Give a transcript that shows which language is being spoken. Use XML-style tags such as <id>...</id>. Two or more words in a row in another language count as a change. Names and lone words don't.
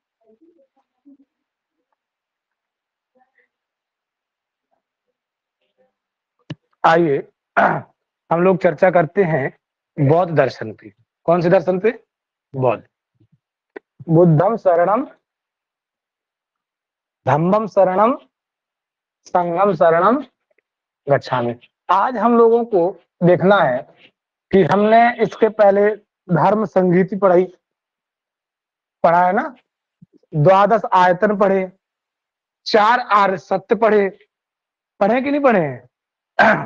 <hi>आइए हम लोग चर्चा करते हैं बौद्ध दर्शन पे। कौन से दर्शन पे? बौद्ध।</hi> <pi>बुद्धम शरणम, धम्मम शरणम, संघम शरणम गच्छामि।</pi> <hi>आज हम लोगों को देखना है कि हमने इसके पहले धर्म संगीति पढ़ा है ना, द्वादश आयतन पढ़े, 4 आर्य सत्य पढ़े कि नहीं पढ़े हैं?</hi>